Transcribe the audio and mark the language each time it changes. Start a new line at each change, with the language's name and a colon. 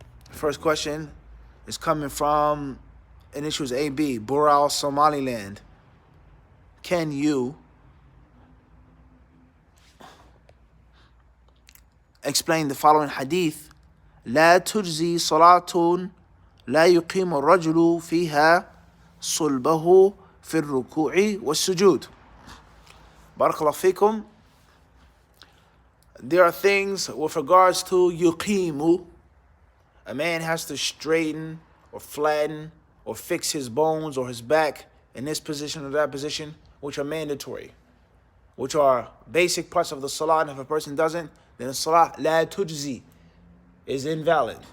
English: First question is coming from initials AB, Bural, Somaliland. Can you explain the following hadith?
Arabic: لا تجزي صلاة لا يقيم الرجل فيها صلبه في الركوع والسجود. بارك الله فيكم.
English: There are things with regards to yuqimu. A man has to straighten or flatten or fix his bones or his back in this position or that position, which are mandatory, which are basic parts of the salah. And if a person doesn't, then the salah la tujzi is invalid.